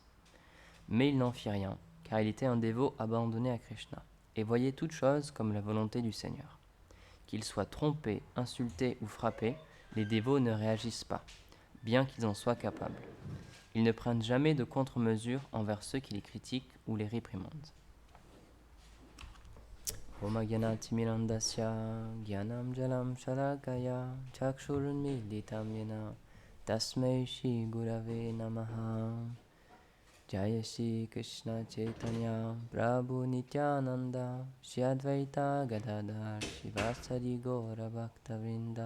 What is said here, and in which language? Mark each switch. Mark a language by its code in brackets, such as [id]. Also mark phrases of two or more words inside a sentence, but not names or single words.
[fr] Mais il n'en fit rien, car il était un dévot abandonné à Krishna, et voyait toute chose comme la volonté du Seigneur. Qu'ils soient trompés, insultés ou frappés, les dévots ne réagissent pas, bien qu'ils en soient capables. Ils ne prennent jamais de contre-mesures envers ceux qui les critiquent ou les réprimandent. [sa] ॐ ज्ञानतिमिरान्धस्य ज्ञानम् जलम् शलाकया चक्षुरुन्मीलितं येन तस्मै श्री गुरवे नमः. [bn] জয় শ্রী কৃষ্ণ চৈতন্য প্রভু নিত্যানন্দ শ্রী অদ্বৈত গদাধর শিবাসারি গৌর ভক্তবৃন্দ.